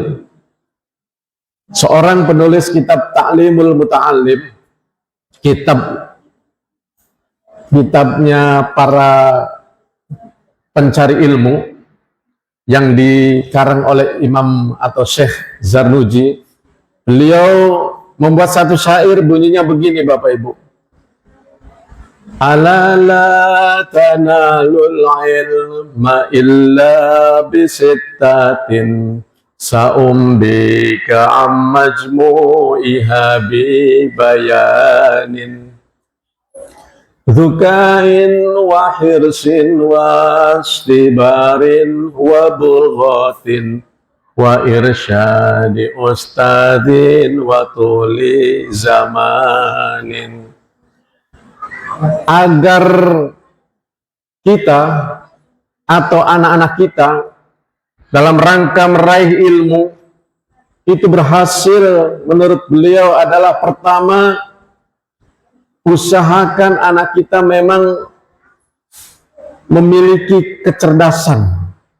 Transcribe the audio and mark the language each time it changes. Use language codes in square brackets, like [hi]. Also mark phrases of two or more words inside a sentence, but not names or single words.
[id] Seorang penulis kitab Ta'limul Muta'allim, kitabnya para pencari ilmu yang dikarang oleh Imam atau Syekh Zarnuji, beliau membuat satu syair bunyinya begini Bapak Ibu. [ar] ألا لا تنال العلم إلا بستة سأنبيك عن مجموعها ببيان ذكاء وحرص واصطبار وبلغة وإرشاد أستاذ وطول زمان. [id] Agar kita atau anak-anak kita dalam rangka meraih ilmu itu berhasil, menurut beliau adalah pertama, usahakan anak kita memang memiliki kecerdasan.